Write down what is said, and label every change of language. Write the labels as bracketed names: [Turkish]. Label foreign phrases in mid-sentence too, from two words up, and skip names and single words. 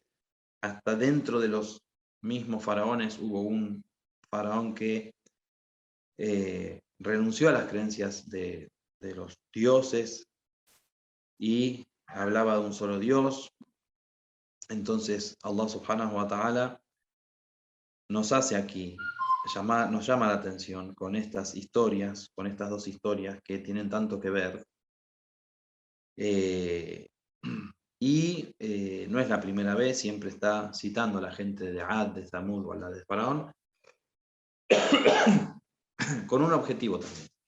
[Spanish] Hasta dentro de los mismos faraones hubo un faraón que renunció a las creencias de los dioses y hablaba de un solo Dios. Entonces Allah [Arabic] سبحانه وتعالى [Spanish] nos hace aquí, nos llama la atención con estas historias, con estas dos historias que tienen tanto que ver. Y no es la primera vez, siempre está citando a la gente de Ad, de Thamud o a la de Faraón, con un objetivo también.